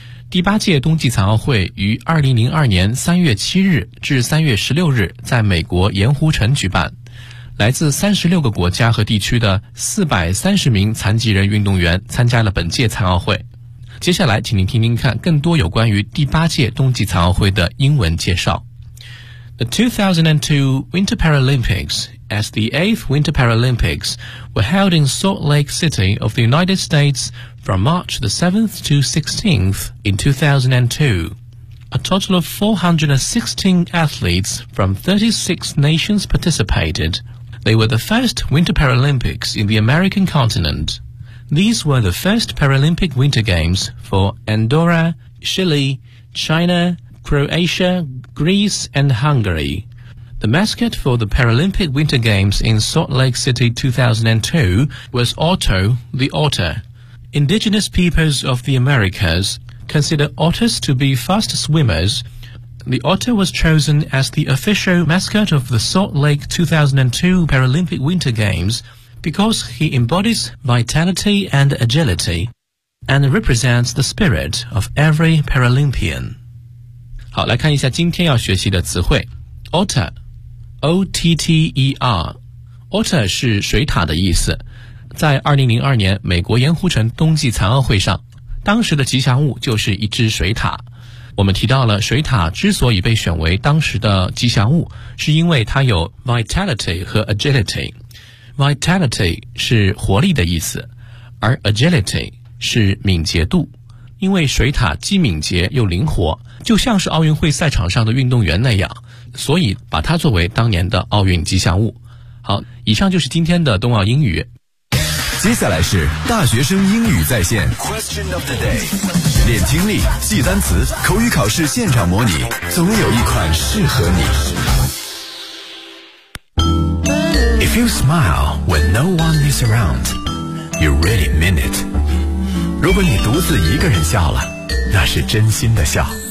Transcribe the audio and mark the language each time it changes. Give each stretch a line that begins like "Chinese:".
Chinese: 第八届冬季残奥会于2002年3月7日至3月16日在美国盐湖城举办，来自36个国家和地区的430名残疾人运动员参加了本届残奥会。接下来请您听听看更多有关于第八届冬季残奥会的英文介绍。
English: The 2002 Winter Paralympics as the 8th Winter Paralympics were held in Salt Lake City of the United States from March the 7th to 16th in 2002. A total of 416 athletes from 36 nations participatedThey were the first Winter Paralympics in the American continent. These were the first Paralympic Winter Games for Andorra, Chile, China, Croatia, Greece, and Hungary. The mascot for the Paralympic Winter Games in Salt Lake City 2002 was Otto the Otter. Indigenous peoples of the Americas consider otters to be fast swimmers. The otter was chosen as the official mascot of the Salt Lake 2002 Paralympic Winter Games because he embodies vitality and agility and represents the spirit of every Paralympian.
Chinese: 好，来看一下今天要学习的词汇。 Otter, O-T-T-E-R. Otter 是水獭的意思。在2002年美国盐湖城冬季残奥会上，当时的吉祥物就是一只水獭。我们提到了水獭之所以被选为当时的吉祥物，是因为它有 vitality 和 agility。 vitality 是活力的意思，而 agility 是敏捷度，因为水獭既敏捷又灵活，就像是奥运会赛场上的运动员那样，所以把它作为当年的奥运吉祥物。好，以上就是今天的冬奥英语。接下来是大学生英语在线
English: Question of the day，
Chinese: 练听力，记单词，口语考试现场模拟，总有一款适合你。
English: If you smile when no one is around, you really mean it.
Chinese: 如果你独自一个人笑了，那是真心的笑。